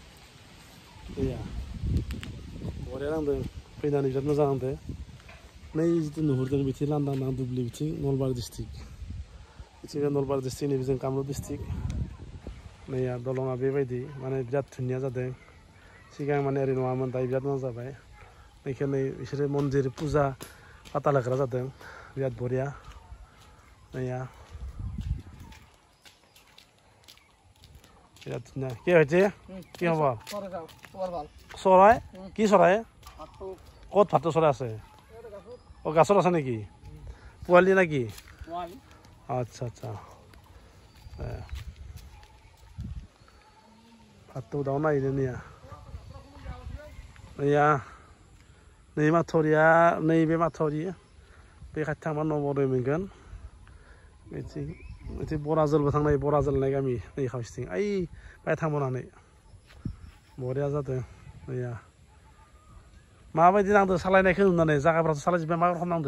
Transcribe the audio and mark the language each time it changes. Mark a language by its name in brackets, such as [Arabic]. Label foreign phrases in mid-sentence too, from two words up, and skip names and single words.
[Bodo] दैया बरिया नांदों फैनानै बिराद मोजां नांदों नै जिथु नुहुरदों बिथिं लांदां दुब्लि बिथिं नलबारि डिस्ट्रिक्ट बिथिं नलबारि डिस्ट्रिक्ट नैबे जों कामरुप डिस्ट्रिक्ट नैया दलङा बेबायदि माने बिराद धुनिया जादों सिगां माने ओरै नङामोन दायो बिराद मोजां जाबाय नैखौ नै बिसोरो मन्दिर फुजा पाताल होग्रा जादों बिराद बरिया नैया [Assamese] বিরাট ধুনীয়া [Bangla] কি হয়েছে [Assamese] কি হব চৰাই কি চৰাই ক'ত ভাটৌ চৰাই আছে অঁ গাছত আছে নেকি পোৱালি নেকি আচ্ছা আচ্ছা [Bodo] ভাটৌ दाउ नायनो नैया नै माथौरिया नैबे माथौरि बे खाथि थांबा नबोदय मोनगोन बिथिं बराजोलबो थांनाय बराजोल होननाय गामि नै खावसेथिं ओइ बाय थांबावनानै बरिया जादों नैया माबायदि नांदो सालायनायखौ नुनानै जागाफ्राथ' सालायजोब्बाय मा रखम नांदो